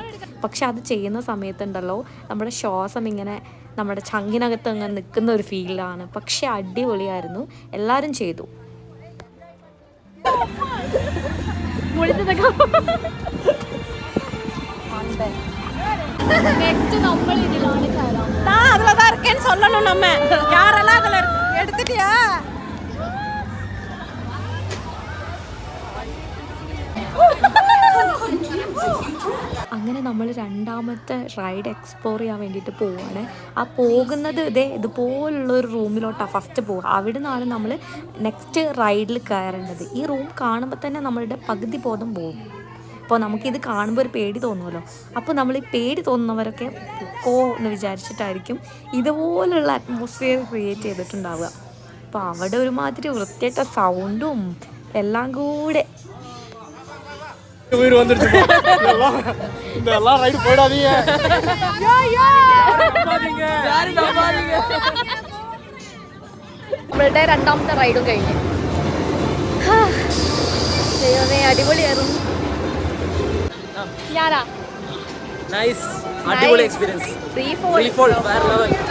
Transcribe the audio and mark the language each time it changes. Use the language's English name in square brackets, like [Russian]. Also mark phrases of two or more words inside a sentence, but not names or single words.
[Malayalam] പക്ഷെ അത് ചെയ്യുന്ന സമയത്തുണ്ടല്ലോ നമ്മുടെ ശ്വാസം ഇങ്ങനെ നമ്മുടെ ചങ്കിനകത്ത് അങ്ങനെ നിൽക്കുന്ന ഒരു ഫീലാണ്. പക്ഷെ അടിപൊളിയായിരുന്നു, എല്ലാവരും ചെയ്തു. നെക്സ്റ്റ് നമ്മൾ ഇതിലാണ് കയറാം. [Tamil] அதுலதான் இருக்கேன்னு சொல்லணும். நம்ம யாரெல்லாம் அதுல எடுத்துட்டியா? [Malayalam] അങ്ങനെ നമ്മൾ രണ്ടാമത്തെ [English] ride explore [Malayalam] ചെയ്യാൻ വേണ്ടിയിട്ട് പോവുകയാണ്. ആ പോകുന്നത് ഇതുപോലുള്ളൊരു റൂമിലോട്ടാണ് ഫസ്റ്റ് പോവുക. അവിടെ നിന്നാണ് നമ്മൾ നെക്സ്റ്റ് റൈഡിൽ കയറേണ്ടത്. ഈ റൂം കാണുമ്പോൾ തന്നെ നമ്മളുടെ പകുതി ബോധം പോകും. അപ്പോൾ നമുക്കിത് കാണുമ്പോൾ ഒരു പേടി തോന്നുമല്ലോ. അപ്പോൾ നമ്മൾ ഈ പേടി തോന്നുന്നവരൊക്കെ പൊക്കോ എന്ന് വിചാരിച്ചിട്ടായിരിക്കും ഇതുപോലുള്ള [English] atmosphere create [Malayalam] ചെയ്തിട്ടുണ്ടാവുക. അപ്പോൾ അവിടെ ഒരുമാതിരി വൃത്തിയായിട്ട സൗണ്ടും എല്ലാം കൂടെ. [Tamil] உயிர் வந்துருச்சு. இந்த எல்லாம் ரைடு போயிடாதீங்க. [Malayalam] നമ്മളുടെ രണ്ടാമത്തെ റൈഡും കഴിഞ്ഞു. ദൈവമേ, അടിപൊളിയായിരുന്നു. ഞാനാ നൈസ്, അടിപൊളി എക്സ്പീരിയൻസ്. ഫ്രീ ഫോൾ വേറെ ലെവൽ.